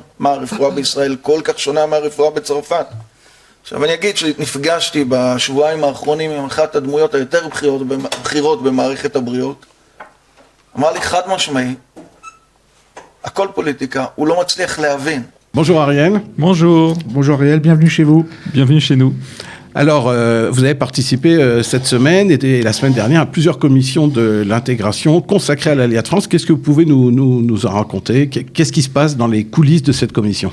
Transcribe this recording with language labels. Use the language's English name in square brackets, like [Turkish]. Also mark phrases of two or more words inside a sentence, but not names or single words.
[Hebrew] מה הרפואה בישראל כל כך שונה מהרפואה בצרפת? עכשיו אני אגיד שנפגשתי בשבועיים האחרונים עם אחת הדמויות היותר בכירות במערכת הבריאות. אמר לי חד משמעי, הכל פוליטיקה, הוא לא מצליח להבין. [French] Bonjour Ariel. Bonjour. Bonjour Ariel, bienvenue chez vous. Bienvenue chez nous. Alors, vous avez participé cette semaine et la semaine dernière à plusieurs commissions de l'intégration consacrées à l'Aliyah de France. Qu'est-ce que vous pouvez nous en raconter? Qu'est-ce qui se passe dans les coulisses de cette commission?